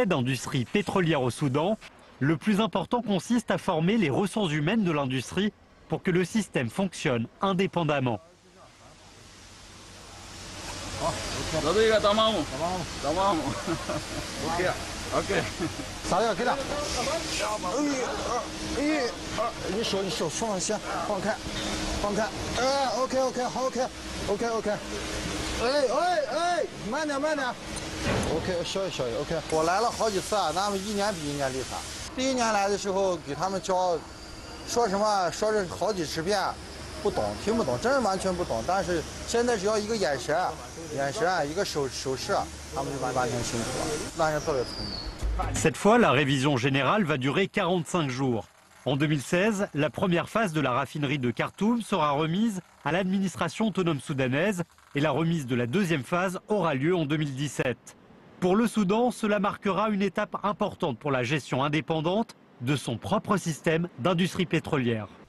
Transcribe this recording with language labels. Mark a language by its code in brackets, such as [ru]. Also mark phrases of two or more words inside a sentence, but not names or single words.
[fr] d'industrie pétrolière au Soudan, le plus important consiste à former les ressources humaines de l'industrie pour que le système fonctionne indépendamment. [zh] OK， 撒药给他。你手放下，放开。OK， 好 OK， 慢点。 OK， 小一小一 OK。我来了好几次啊，咱们一年比一年厉害。第一年来的时候给他们教，说什么说是好几十遍，不懂听不懂，真是完全不懂。但是现在只要一个眼神，一个手势，他们就完全清楚了，那人特别聪明。 [fr] Cette fois, la révision générale va durer 45 jours. En 2016, la première phase de la raffinerie de Khartoum sera remise à l'administration autonome soudanaise et la remise de la deuxième phase aura lieu en 2017. Pour le Soudan, cela marquera une étape importante pour la gestion indépendante de son propre système d'industrie pétrolière.